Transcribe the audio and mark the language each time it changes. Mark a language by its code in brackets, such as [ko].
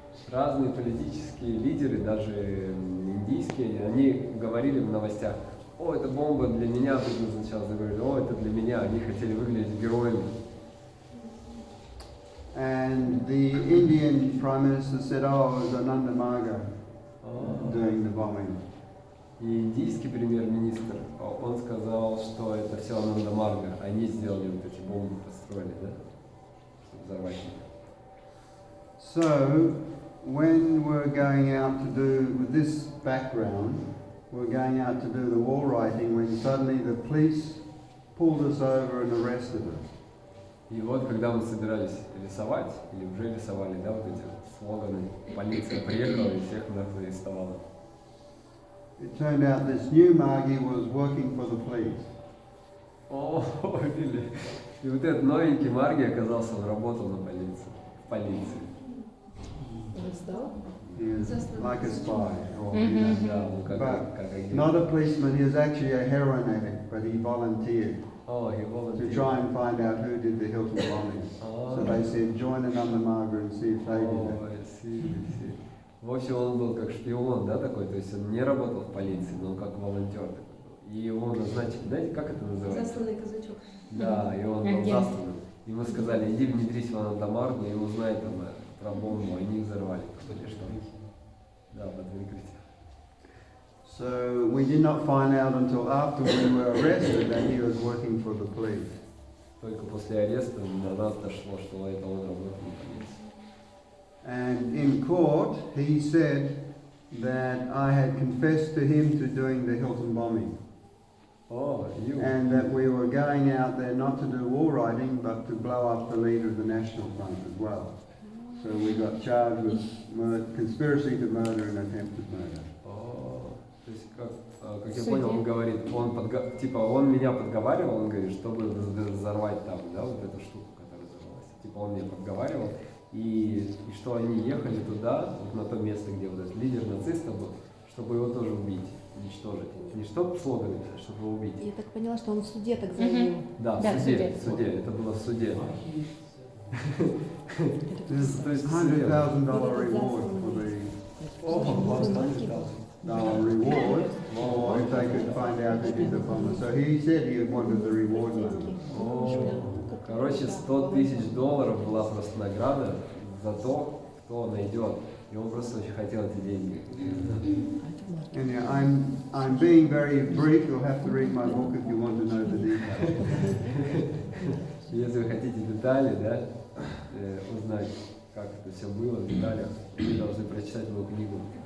[ru] Разные политические лидеры, даже индийские, они говорили в новостях: о, это бомба для меня, предназначалась, говорили: о, это для меня, они хотели выглядеть героями. [en] And the Indian Prime Minister said, oh, it was Ananda Marga doing the bombing. [ru] И индийский премьер-министр, он сказал, что это все Ананда Марга, они сделали вот эти бомбы, построили, да, чтобы взорвать их. [en] So, when we're going out to do, with this background, we're going out to do the wall writing when suddenly the police pulled us over and arrested us. [ru] И вот, когда мы собирались рисовать, или уже рисовали, да, вот эти слоганы, полиция приехала и всех нас арестовала. [en] It turned out this new Margi was working for the police. О, really? [ru] И вот этот новенький Марги оказался, он работал на полиции. [en] He was like a spy. Or, But not a policeman, he was actually a heroin addict, but he volunteered he to volunteered. try and find out who did the Hilton bombing. So they said, join Ananda Marga and see if they did it. [ru] В общем, он был как шпион, да, такой, то есть он не работал в полиции, но он как волонтер такой был. И его назначили, знаете, как это называется? Засланный казачок. Да, и он был заслан. Ему сказали: иди внедрись в Ананда Маргу и узнай там про бомбу, они их взорвали. Или что? Да, под прикрытием. [en] So we did not find out until after we were arrested that he was working for the police. [ru] Только после ареста до нас дошло, что это он работал на полиции. [en] And in court, he said that I had confessed to him to doing the Hilton bombing. And that we were going out there not to do wall writing, but to blow up the leader of the National Front as well. So we got charged with conspiracy to murder and attempted murder. [ru] То есть, как я понял, он говорит, он меня подговаривал, он говорит, чтобы взорвать там, да, вот эту штуку, которая взорвалась. Типа он меня подговаривал, и что они ехали туда, вот на то место, где вот этот лидер нацистов был, чтобы его тоже убить, уничтожить. Не чтобы слоганы, а чтобы его убить. Я так поняла, что он в суде так заявил. Да, в суде, это было в суде. [en] There's $100,000 reward for the reward, or if they could find out who did the bomb. So he said he wanted the reward money. [ru] Короче, $100,000 была просто награда за то, кто найдет. И И он просто очень хотел эти деньги. [en] And yeah, I'm being very brief. You'll have to read my book if you want to know the details. [ru] Если вы хотите детали, да, узнать, как это все было в деталях, вы должны прочитать мою книгу.